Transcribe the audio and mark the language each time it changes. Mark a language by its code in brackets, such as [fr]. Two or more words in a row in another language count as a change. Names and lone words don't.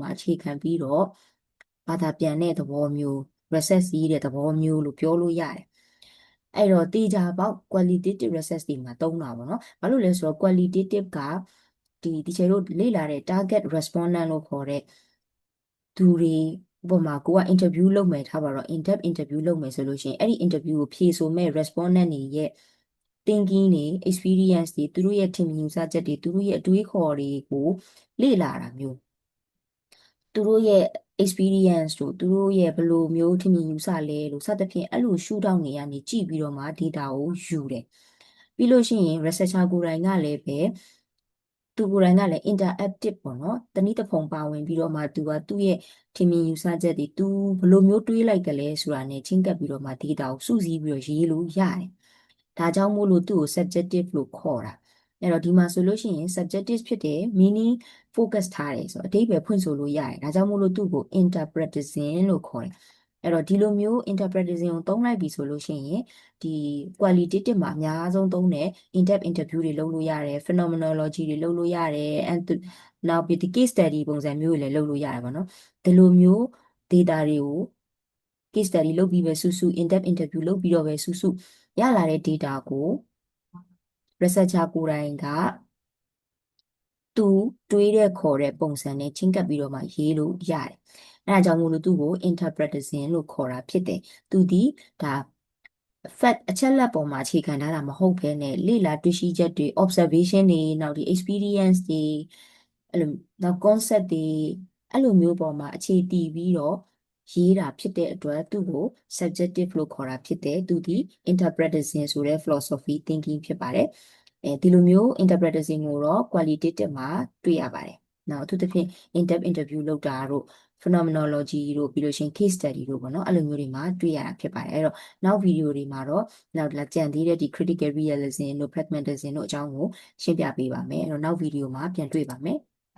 [my] မှာအခြေခံပြီးတော့ဘာသာပြန်တဲ့သဘောမျိုး research ရေးတဲ့သဘောမျိုးလို့ပြောလို့ရတယ်အဲ့တော့တေချာပေါက် [en] qualitative research [my] တွေမှာသုံးတာပေါ့နော်ဘာလို့လဲဆိုတော့ qualitative ကဒီချေတို့လေ့လာတဲ့ [en] target respondent [my] လို့ခေါ်တဲ့သူတွေဥပမာကိုက interview လုပ်မယ်ထားပါတော့ [en] in-depth interview [my] လုပ်မယ်ဆိုလို့ရှိရင်အဲ့ဒီ interview ကိုဖြေဆိုမဲ့ respondent တွေရဲ့ thinking တွေ experience တွေသူတို့ရဲ့ထင်မြင်ယူဆချက်တွေသူတို့ရဲ့အတွေးခေါ်တွေကိုလေ့လာတာမျိုးသူတို့ရဲ့ experience တို့သူတို့ရဲ့ဘယ်လိုမျိုးထင်မြင်ယူဆလဲလို့စသဖြင့်အဲ့လိုရှုထောင့်နေရနေကြည့် ပြီးတော့မှ data ကိုယူတယ်ပြီးလို့ရှိရင် researcher ကိုယ်တိုင်ကလည်းပဲသူကိုယ်တိုင်ကလည်း interactive ပေါ့နော်တနည်းတစ်ဖုံပါဝင်ပြီးတော့မှသူကသူ့ရဲ့ထင်မြင်ယူဆချက်တွေသူဘ ယ်လိုမျိုးတွေးလိုက်ကြလဲဆိုတာနဲ့ချင်းကပ်ပြီးတော့မှ data ကိုစုစည်းပြီးတော့ရေးလို့ရတယ်ဒါကြောင့်မို့လို့သူ့ကို subjective လို့ခေါ်တာအဲ့တော့ဒီ မှာဆိုလို့ရှိရင် subjective ဖြစ်တယ် [en] meaning focus [my] ထားတယ်ဆိုတော့အဓိပ္ပာယ်ဖွင့်ဆိုလို့ရတယ်ဒါကြောင့်မို့လို့သူ့ကို interpretism လို့ခေါ်တယ်အဲ့တော့ဒီလိုမျိုး interpretism ကိုသုံးလိုက်ပြီဆိုလို့ရှိရင်ဒီ qualitative မှာအများဆုံးသုံးတဲ့ [en] in-depth interview [my] တွေလုပ်လို့ရတယ် phenomenology တွေလုပ်လို့ရတယ် and နောက်ပြီးဒီ [en] case study [my] ပုံစံမျိုးတွေလည်းလုပ်လို့ရတယ်ပေါ့နော်ဒီလိုမျိုး data တွေကို [en] case study [my] လုပ်ပြီးပဲစုစု [en] in-depth interview [my] လုပ်ပြီးတော့ပဲစုစုရလာတဲ့ data ကို researcher ကိုယ်တိုင်ကသူတွေးတဲ့ခေါ်တဲ့ပုံစံနဲ့ချင်းကပ်ပြီးတော့မှရေးလို့ရတယ်။အဲဒါကြောင့်မို့လို့သူ့ကို interpretism လို့ခေါ်တာဖြစ်တယ်။သူဒီဒါ fact အချက် လက်ပေါ်မှာအခြေခံထားတာမဟုတ်ဘဲနဲ့လေ့လာတွေ့ရှိချက်တွေ observation တွေနောက်ဒီ experience တွေအဲ့လိုနောက် concept တွေအဲ့ လိုမျိုးပေါ်မှာအခြေတည်ပြီးတော့ရေးတာဖြစ်တဲ့အတွက်သူ့ကို subjective လို့ခေါ်တာဖြစ်တယ်။သူဒီ interpretism ဆိုတဲ့ [en] philosophy thinking [my] ဖြစ်ပါတယ်။ဒီလိုမျိုး interpretism ကိုတော့ qualitative မှာတွေ့ရပါတယ်။နောက်အထူးသဖြင့် [en] in-depth interview [my] လုပ်တာတို့ phenomenology တို့ပြီးလို့ရှိရင် [en] case study [my] တို့ပေါ့နော်အဲ့လိုမျိုးတွေမှာတွေ့ရတာဖြစ်ပါတယ်အဲ့တော့နောက်ဗီဒီယိုတွေမှာတော့နောက်လာကြံသေးတဲ့ဒီ [en] critical realism [my] တို့ pragmatism တို့အကြောင်းကိုရှင်းပြပေးပါမယ်အဲ့တော့နောက်ဗီဒီယိုမှာပြန်တွေ့ပါမယ်